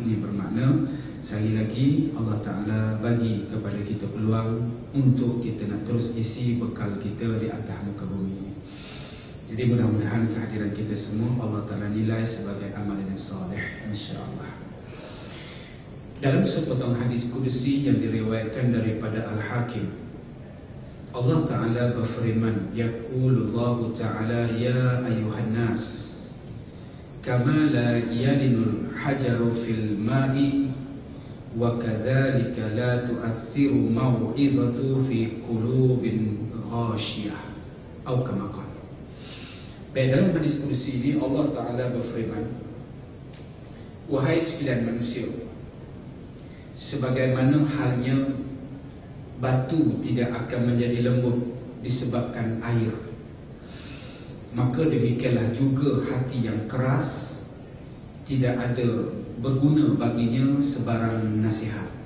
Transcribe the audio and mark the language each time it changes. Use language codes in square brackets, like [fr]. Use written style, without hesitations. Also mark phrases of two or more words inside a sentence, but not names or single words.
[ms] Ini bermakna sekali lagi Allah Ta'ala bagi kepada kita peluang untuk kita nak terus isi bekal kita di atas muka bumi ini. Jadi mudah-mudahan kehadiran kita semua Allah Ta'ala nilai sebagai amalan yang soleh, [ar] إن شاء الله. [ms] Dalam sepotong hadis kudusi yang diriwayatkan daripada Al-Hakim, Allah Ta'ala berfirman, [ar] يقول الله تعالى يا أيها الناس كما لا يلين الحجر في الماء وكذلك لا تؤثر الموعظة في قلوب غاشية, atau كما قال. [ms] Baik, dalam hadis kursi ini Allah Ta'ala berfirman, wahai sekalian manusia, sebagaimana halnya batu tidak akan menjadi lembut disebabkan air, maka demikianlah juga hati yang keras tidak ada berguna baginya sebarang nasihat.